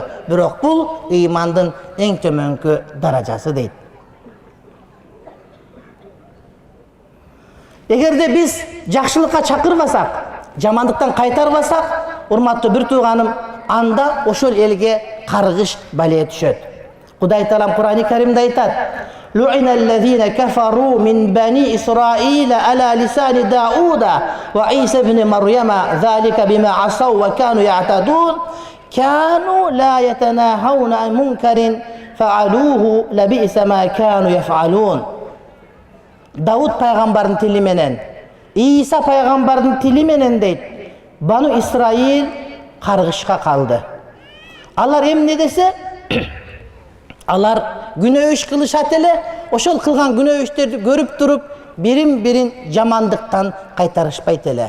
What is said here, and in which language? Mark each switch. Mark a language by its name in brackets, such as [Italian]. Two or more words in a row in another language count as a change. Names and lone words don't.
[Kyrgyz] Бирок бул ыймандын эң төмөнкү даражасы дейт. Эгерде биз жакшылыкка чакырбасак, жамандыктан кайтарбасак, урматтуу бир тууганым, анда ошол элге каргыш бале түшөт. Кудай Таалам Кур'ани Каримде айтат: [Arabic] "لعن الذين كفروا من بني إسرائيل على لسان داوود وعيسى ابن مريم ذلك بما عصوا وكانوا يعتدون كانوا لا يتناهون عن منكر فعلوه لبئس ما كانوا يفعلون." [Kyrgyz] Дауд пайгамбардын тили менен, Иса пайгамбардын тили менен дейт, Бану Исраил каргышка калды. Алар эмне десе, алар күнөө иш кылышат эле, ошол кылган күнөө иштерди көрүп туруп, бирин-бирин жамандыктан кайтарышпайт эле.